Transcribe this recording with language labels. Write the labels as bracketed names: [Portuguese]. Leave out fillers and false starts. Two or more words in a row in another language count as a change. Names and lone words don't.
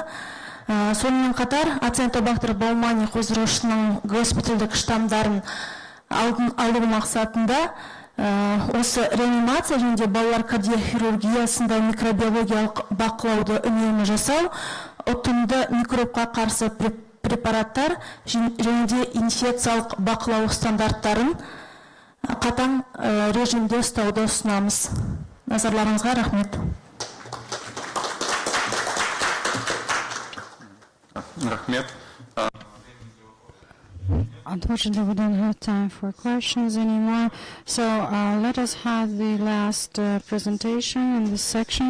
[Kazakh] Сонымен қатар, ацетобактер баумани қоздырғышының госпитальдік штамдарын алу мақсатында осы реанимация және балалар кардиохирургиясында микробиологиялық бақылауды үнемі жасау, ұтымды микробқа қарсы препараттар және де инфекциялық бақылау стандарттарын қатаң режимде ұстауды ұсынамыз. Назарларыңызға рахмет. Рахмет. [English] Unfortunately, we don't have time for questions anymore. So let us have the last presentation in this section.